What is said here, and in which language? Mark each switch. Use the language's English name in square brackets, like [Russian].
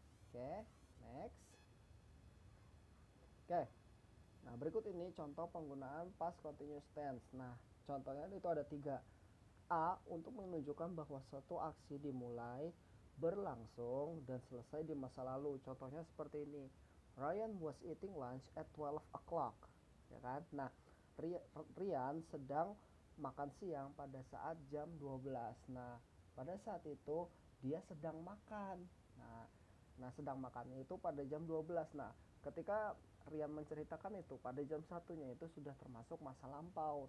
[English] Oke, next. [Indonesian] Oke, nah berikut ini contoh penggunaan past continuous tense. Nah, contohnya itu ada tiga. A, untuk menunjukkan bahwa suatu aksi dimulai, berlangsung, dan selesai di masa lalu. Contohnya seperti ini. [English] Ryan was eating lunch at 12 o'clock. [Indonesian] Ya kan? Nah, Ryan sedang makan siang pada saat jam 12. Nah, pada saat itu dia sedang makan. Nah, sedang makannya itu pada jam 12. Nah, ketika Rian menceritakan itu pada jam satunya itu sudah termasuk masa lampau.